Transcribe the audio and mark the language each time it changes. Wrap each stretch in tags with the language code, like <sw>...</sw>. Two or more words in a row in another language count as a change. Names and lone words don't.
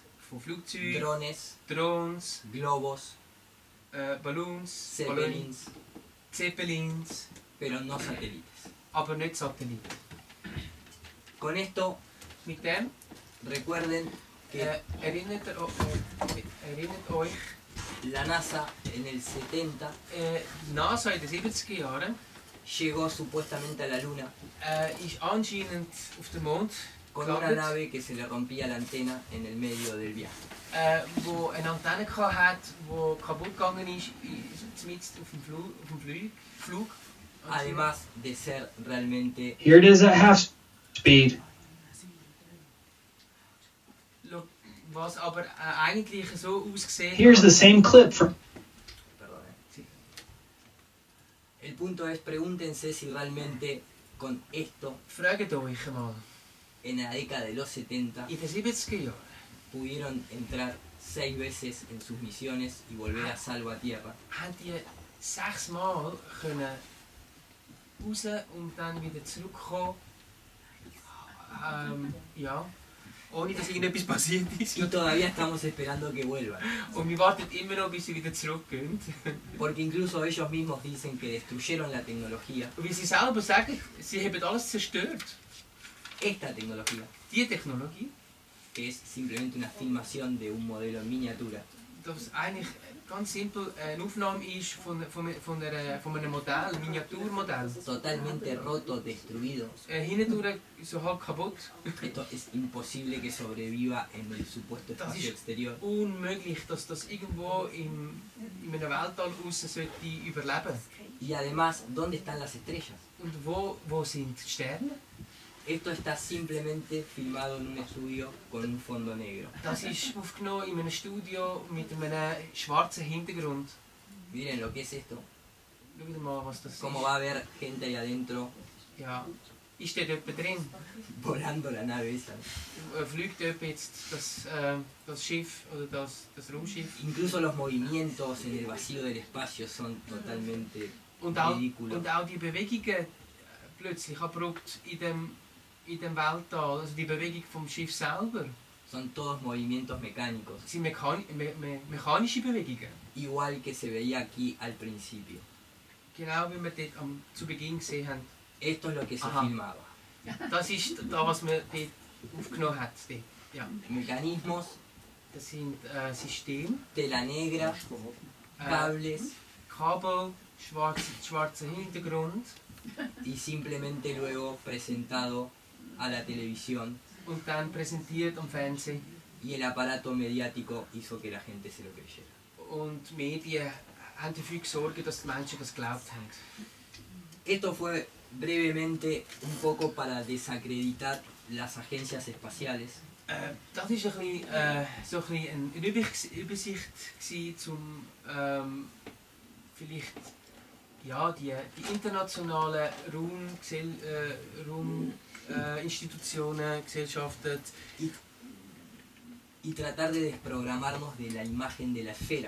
<de>Von Flugzeugen,</de> <es>drones,</es> <de>Drohnes,</de> <es>globos,</es> <de>Ballons,</de> <es>zeppelins,</es> <de>Zeppelins,</de> <es>pero no satélites.</es> <de>aber nicht Satelliten.</de> <es>Con esto,</es> <de>Mit dem</de> <es>recuerden que</es> <de>erinnert euch,</de> <es>la NASA en el 70</es> <de>die NASA in den 70er Jahren</de> <es>llegó supuestamente a la Luna</es> <de>ist anscheinend auf dem Mond</de> <es>con una</es> <de>gelandet,</de> <es>nave que se le rompía la antena en el medio del viaje.</es> <de>wo eine Antenne hat, die kaputt gegangen ist, mitten auf dem Flug.</de> <es>Además de ser realmente</es> <en>Here it is at half speed.</en> <de>Was aber eigentlich so ausgesehen</de> <en>Here's the same clip from.</en> <es>Perdón. El punto es, pregúntense si realmente con esto,</es> <de>Fragt euch mal,</de> <es>en la década de los 70,</es> <de>in den 70er Jahren</de> <es>pudieron entrar 6 veces en sus misiones y volver a salvo a Tierra.</es> <de>haben die 6 Mal können raus und dann wieder zurückkommen. Ja, ohne dass irgendetwas passiert ist.</de> <es>Y todavía estamos esperando que vuelvan.</es> <de>Und wir warten immer noch, bis sie wieder zurückgehen.</de> <es>Porque incluso ellos mismos dicen que destruyeron la tecnología.</es> <de>Wie sie selber sagen, sie haben alles zerstört.</de> <es>Esta tecnología,</es> <de>Die Technologie,</de> <es>que es simplemente una filmación de un modelo en miniatura,</es> <de>das eigentlich ganz simpel eine Aufnahme ist von einem Modell, einem Miniaturmodell.</de> <es>totalmente roto, destruido.</es> <de>Hindurch so halb kaputt.</de> <es>Esto es imposible que sobreviva en el supuesto</es> <de>Das</de> <es>espacio</es> <de>ist</de> <es>exterior.</es> <de>unmöglich, dass das irgendwo in einem Weltall aussen sollte überleben.</de> <es>Y además, ¿dónde están las estrellas?</es> <de>Und wo sind die Sterne?</de> <es>Esto está simplemente filmado en un estudio con un fondo negro.</es> <de>Das ist aufgenommen in einem Studio mit einem schwarzen Hintergrund.</de> <es>Miren lo que es esto.</es> <de>Schaut mal, was das</de> <es>Cómo</es> <de>ist.</de> <es>va a haber gente ahí adentro</es> <de>Ja. Ist dort jemand drin?</de> <es>volando la nave esa.</es> <de>Fliegt jemand jetzt das Schiff oder das Raumschiff?</de> <es>Incluso los movimientos en el vacío del espacio son totalmente</es> <de>Und</de> <es>ridículos.</es> <de>auch die Bewegungen plötzlich abrupt in dem Weltall, also die Bewegung vom Schiff selber,</de> <es>Son todos movimientos mecánicos,</es> <de>sind mechanische Bewegungen.</de> <es>igual que se veía aquí al principio.</es> <de>Genau wie wir dort zu Beginn gesehen haben.</de> <es>Esto es lo que se</es> <de>Ajá.</de> <es>filmaba.</es> <de>Das ist das, was man dort aufgenommen hat. Dort. Ja.</de> <es>Mecanismos,</es> <de>Das sind Systeme,</de> <es>tela negra, cables</es> <de>Kabel, schwarzer Hintergrund</de> <es>y simplemente luego presentado a la televisión</es> <de>und dann präsentiert am Fernsehen.</de> <es>y el aparato mediático hizo que la gente se lo creyera.</es> <de>Und die Medien haben dafür gesorgt, dass die Menschen das geglaubt haben.</de> <es>Esto fue brevemente un poco para desacreditar las agencias espaciales,</es> <de>Das war so ein eine Übersicht gewesen, um vielleicht ja, die internationalen Rauminstitutionen, Gesellschaften</de> <es>y tratar de desprogramarnos de la imagen de la esfera.</es>